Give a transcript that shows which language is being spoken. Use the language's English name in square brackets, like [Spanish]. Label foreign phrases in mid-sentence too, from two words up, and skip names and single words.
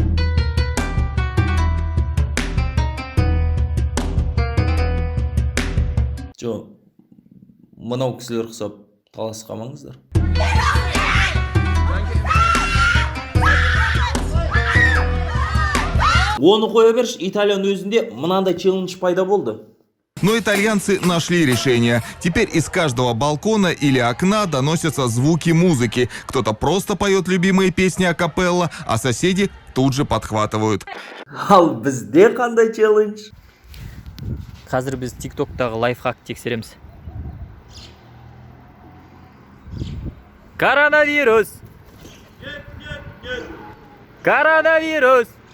[Kazakh] Мынау кісілер құсап таласқамаңыздар. Оны қоя берші, Италияның өзінде мынандай челлендж пайда болды. [Russian] Но итальянцы нашли решение. Теперь из каждого балкона или окна доносятся звуки музыки. Кто-то просто поет любимые песни акапелла, а соседи тут же подхватывают. [Kazakh] Ал бізде қандай челлендж? Қазір біз TikTok-тағы лайфхак тексереміз. Коронавирус! Коронавирус!